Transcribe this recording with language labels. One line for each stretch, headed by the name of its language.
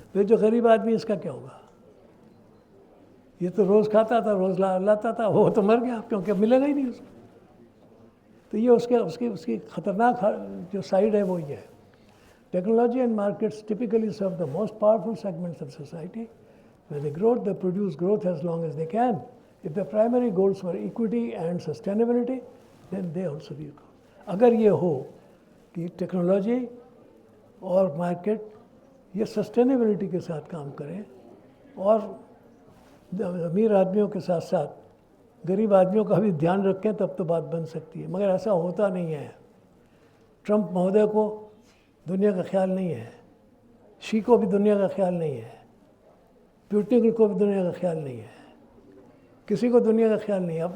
Hindi: फिर जो गरीब आदमी, इसका क्या होगा? ये तो रोज़ खाता था, रोज़ लाता था, वो तो मर गया क्योंकि मिलेगा ही नहीं उसको। तो ये उसकी खतरनाक जो साइड है वो ये है।
English: Technology and markets typically serve the most powerful segments of society. When they grow, they produce growth as long as they can. If the primary goals were equity and sustainability, then they also will grow.
Hindi: अगर ये हो कि technology और market ये sustainability के साथ काम करें और अमीर आदमियों के साथ साथ गरीब आदमियों का भी ध्यान रखें, तब तो बात बन सकती है। मगर ऐसा होता नहीं है। ट्रंप महोदय को दुनिया का ख्याल नहीं है, शी को भी दुनिया का ख्याल नहीं है, पुतिन को भी दुनिया का ख्याल नहीं है, किसी को दुनिया का ख्याल नहीं है।